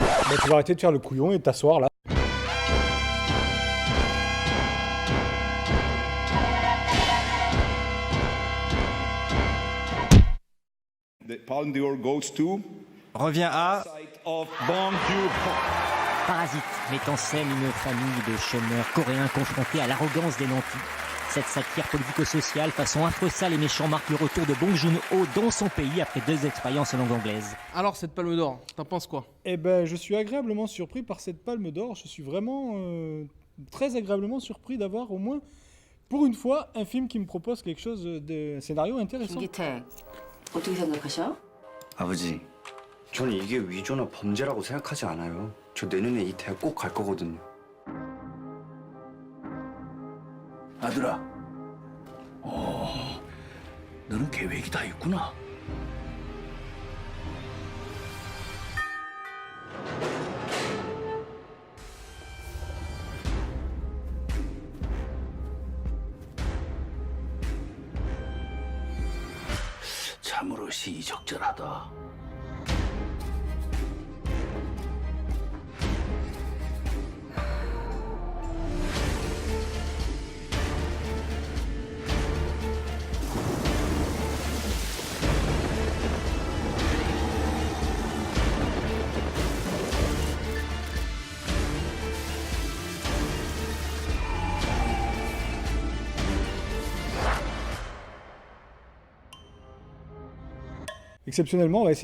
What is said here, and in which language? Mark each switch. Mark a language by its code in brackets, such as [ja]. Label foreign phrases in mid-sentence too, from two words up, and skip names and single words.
[fr] Bah, tu vas arrêter de faire le couillon et de t'asseoir là. [en] The Palme d'Or goes to [fr] Revient à [en] site of Bong Joon-ho. [fr] Parasite met en scène une famille de chômeurs coréens confrontés à l'arrogance des nantis. Cette satire politico-sociale façon affreuse sale et méchant marque le retour de Bong Joon-ho dans son pays après 2 expériences en langue anglaise. Alors, cette palme d'or, t'en penses quoi? Eh ben, je suis agréablement surpris par cette palme d'or. Je suis vraiment très agréablement surpris d'avoir au moins, pour une fois, un film qui me propose quelque chose de scénario intéressant. [ko] 김기태, 어떻게 생각하셔? 아버지, 저는 이게 위조나 범죄라고 생각하지 않아요. 저 내년에 이 대학 꼭 갈 거거든요. 아들아, 너는 계획이 다 있구나. 참으로 시의적절하다. [fr] Exceptionnellement, on va essayer